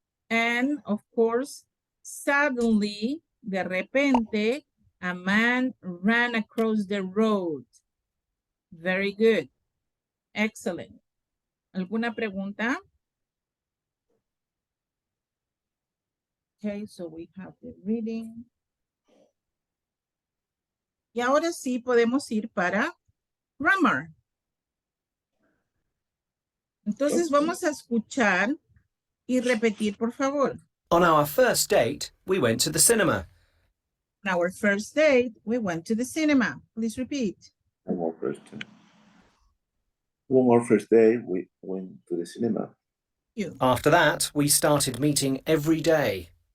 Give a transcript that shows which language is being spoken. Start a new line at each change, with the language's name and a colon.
English: And of course, suddenly,
Spanish: de repente,
English: a man ran across the road. Very good. Excellent.
Spanish: ¿Alguna pregunta?
English: Okay, so we have the reading.
Spanish: Y ahora sí podemos ir para grammar. Entonces vamos a escuchar y repetir, por favor.
English: On our first date, we went to the cinema. On our first date, we went to the cinema. Please repeat. On our first day, we went to the cinema. After that, we started meeting every day.